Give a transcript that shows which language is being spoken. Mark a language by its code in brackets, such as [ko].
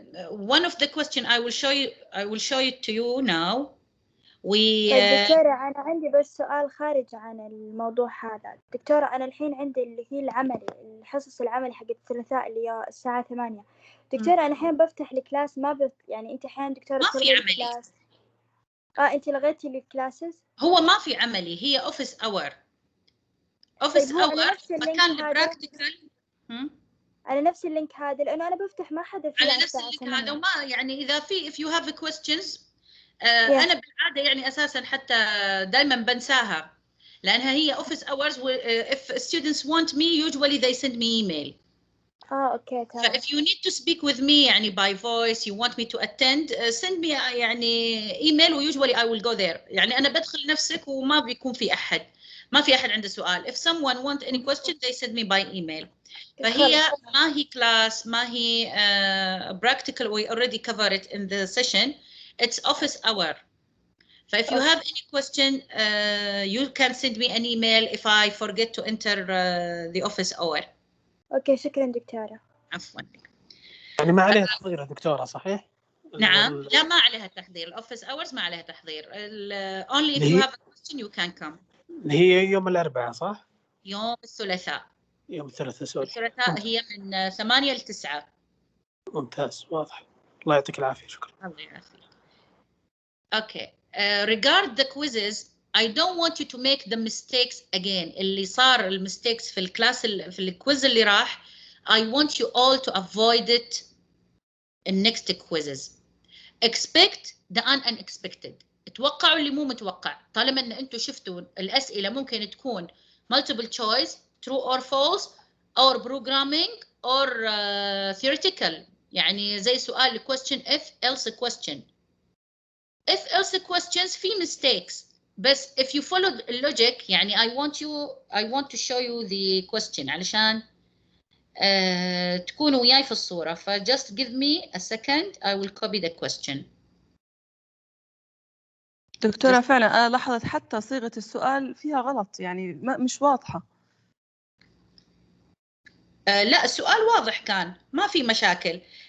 [en] One of the question I will show it to you now. [ar] دكتورة أنا عندي بس سؤال خارج عن الموضوع هذا. دكتورة أنا الحين عندي اللي هي العملي، الحصص العملي حق الثلاثاء اللي هي الساعة 8. دكتورة أنا الحين بفتح الكلاس ما يعني أنت أحيانا دكتورة ما في عملي. الكلاس. أنت لغيتي لي الكلاسز؟ هو ما في عملي، هي اوفيس اور. اوفيس اور مكان البراكتيكال. على نفس اللينك هذا لأنه أنا بفتح ما حدا فيه على نفس اللينك هذا. وما يعني إذا في [en] if you have questions [ar] أنا بالعادة يعني أساساً حتى دائماً بنساها لأنها هي office hours. [en] If students want me usually they send me email. [ar] أوكي تمام. [en] If you need to speak with me يعني by voice you want me to attend send me يعني email و usually I will go there. [ar] يعني أنا بدخل نفسك وما بيكون في أحد، ما في أحد عنده سؤال. [en] If someone want any question they send me by email. [ar] فهي ما هي class ما هي practical. [en] We already covered it in the session. It's office hour. So if you have any question you can send me an email if I forget to enter the office hour. [ar] أوكي شكرا دكتورة. عفوا. يعني ما عليها تحضير يا دكتورة صحيح؟ نعم لا ما عليها تحضير. الأوفيس hours ما عليها تحضير. [en] Only if you have a question you can come. [ar] هي يوم الأربعاء صح؟ يوم الثلاثاء. يوم الثلاثاء سوري. الثلاثاء هي من 8 ل 9. ممتاز واضح. الله يعطيك العافية. شكرا. الله يعافيك. Okay. [en] Regard the quizzes, I don't want you to make the mistakes again. [ar] اللي صار المستيكس في الكلاس في الكويز اللي راح. [en] I want you all to avoid it in next quizzes. Expect the unexpected. [ar] اتوقعوا اللي مو متوقع. طالما ان انتم شفتوا الاسئله ممكن تكون [en] multiple choice, true or false, or programming or theoretical. [ar] يعني زي سؤال [en] question if else question. If else questions في mistakes. بس if you follow the logic يعني I want to show you the question [ar] علشان تكونوا وياي في الصورة. [en] ف just give me a second I will copy the question. [ar] دكتورة فعلا أنا لاحظت حتى صيغة السؤال فيها غلط يعني مش واضحة. لا السؤال واضح كان ما في مشاكل.